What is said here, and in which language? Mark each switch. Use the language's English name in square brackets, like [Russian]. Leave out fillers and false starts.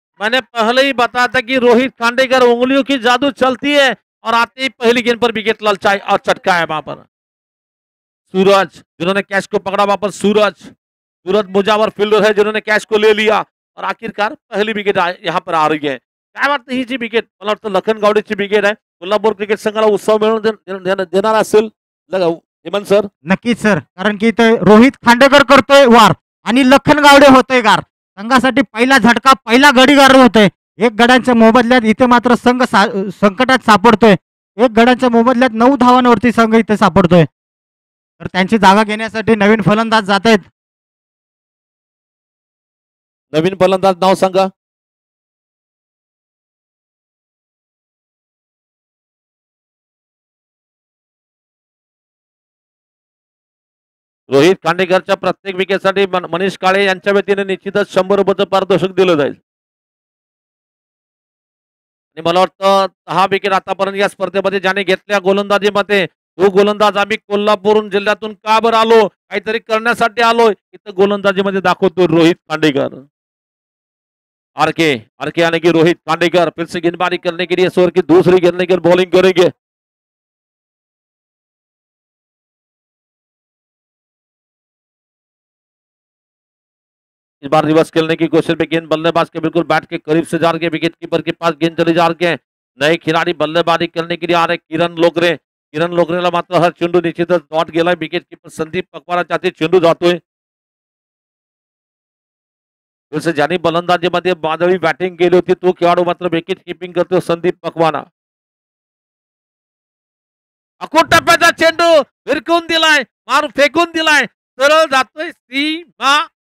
[Hindi] मैंने पहले ही बताया था कि रोहित खांडेकर उंगलियों की जादू चलती है, और आते ही पहली गेंद पर विकेट ललचाई और चटकाया वहां पर सूरज, जिन्होंने कैच को पकड़ा। वहां पर सूरज मुजावर फील्डर है जिन्होंने कैच को ले लिया, और आखिरकार पहली विकेट यहाँ पर आ रही है। [Marathi] काय वाटतं ही जी विकेट, मला वाटतं लखन गावडेची विकेट आहे, कोल्हापूर क्रिकेट संघाला उत्सव मिळवून देणार असेल हेमंत सर? नक्कीच सर, कारण की इथे रोहित खांडेकर करतोय वार आणि लखन गावडे होतोय गार। संघासाठी पहिला झटका, पहिला गडीगार होतोय। एक गड्यांच्या मोबदल्यात इथे मात्र संघ संकटात सापडतोय। एक गड्यांच्या मोबदल्यात 9 धावांवरती संघ इथे सापडतोय, तर त्यांची जागा घेण्यासाठी नवीन फलंदाज जात आहेत। नवीन फलंदाज नाव सांगा। रोहित खांडेकरच्या प्रत्येक विकेटसाठी मनीष काळे यांच्या वतीने निश्चितच 100 रुपयाचं पारितोषिक दिलं जाईल। आणि मला वाटतं 6 विकेट आतापर्यंत या स्पर्धेमध्ये ज्याने घेतल्या गोलंदाजीमध्ये, तो गोलंदाज आम्ही कोल्हापूर जिल्ह्यातून का बरं आलो, काहीतरी करण्यासाठी आलोय, इथं गोलंदाजीमध्ये दाखवतो रोहित खांडेकर। [Hindi] आरके आरके यानी कि रोहित खांडेकर फिर से गेंदबाजी करने के लिए इस ओवर की दूसरी गेंद लेकर बॉलिंग करेंगे। इस बार रिवर्स खेलने की कोशिश में, गेंद बल्लेबाज के बिल्कुल बैट के करीब से जा रही है, विकेट कीपर के पास गेंद चली जा रही है। नए खिलाड़ी बल्लेबाजी करने के लिए आ रहे [Marathi] किरण लोकरेला मात्र हा चेंडू निश्चितच डॉट गेलाय। विकेट कीपर संदीप पकवाराच्या हाती चेंडू जातोय। [Hindi] फिर से [Marathi] ज्यांनी बलंदाजीमध्ये वादळी बॅटिंग केली होती, तो खेळाडू मात्र विकेट कीपिंग करतो संदीप पकवाना। अकोट टप्प्याचा चेंडू भिरकून दिलाय, मारून फेकून दिलाय, सरळ जातोय सीमा।